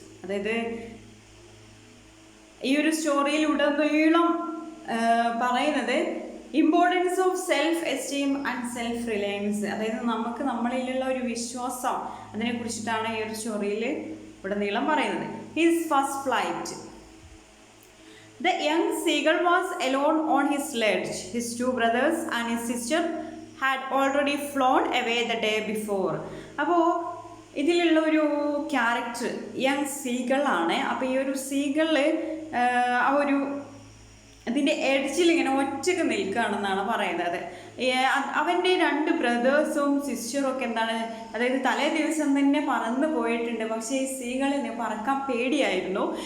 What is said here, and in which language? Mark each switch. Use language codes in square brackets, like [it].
[ml] അതായത് ഈ ഒരു സ്റ്റോറിയിലുടനീളം പറയുന്നത് [en] importance of self esteem and self reliance, [ml] അതായത് നമുക്ക് നമ്മളിലുള്ള ഒരു വിശ്വാസം അതിനെ കുറിച്ചിട്ടാണ് ഈ ഒരു സ്റ്റോറിയിൽ ഉടനീളം പറയുന്നത്. [en] His first flight. The young seagull was alone on his sledge. His two brothers and his sister had already flown away the day before. [ml] അപ്പോൾ ഇതിലുള്ള ഒരു ക്യാരക്ടർ യങ് സീഗളാണ്. അപ്പോൾ ഈ ഒരു സീഗള് ആ ഒരു അതിൻ്റെ എഡ്ജിൽ ഇങ്ങനെ ഒറ്റയ്ക്ക് നിൽക്കുകയാണെന്നാണ് പറയുന്നത്. അവൻ്റെ രണ്ട് ബ്രദേഴ്സും സിസ്റ്ററും ഒക്കെ എന്താണ്, അതായത് തലേ ദിവസം തന്നെ പറന്നു പോയിട്ടുണ്ട്, പക്ഷേ ഈ സീകളിന് പറക്കാൻ പേടിയായിരുന്നു.